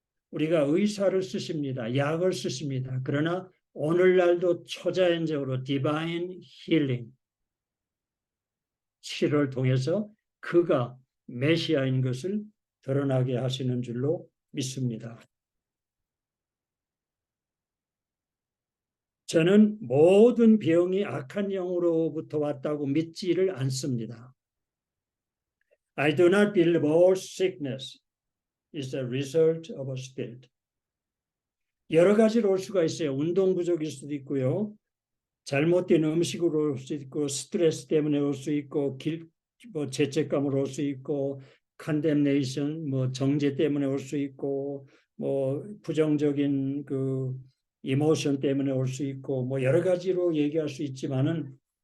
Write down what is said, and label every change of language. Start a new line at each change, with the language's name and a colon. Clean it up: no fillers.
Korean: 우리가 의사를 쓰십니다. 약을 쓰십니다. 그러나 오늘날도 초자연적으로 디바인 힐링, 치료를 통해서 그가 메시아인 것을 드러나게 하시는 줄로 믿습니다. 저는 모든 병이 악한 영으로부터 왔다고 믿지를 않습니다.
English: I do not believe all sickness is the result of a spirit.
Korean: 여러 가지로 올 수가 있어요. 운동 부족일 수도 있고요. 잘못된 음식으로 올 수 있고, 스트레스 때문에 올 수 있고, 죄책감으로 올 수 있고, condemnation, 정죄 때문에 올 수 있고, 부정적인 이모션 때문에 올 수 있고, 여러 가지로 얘기할 수 있지만은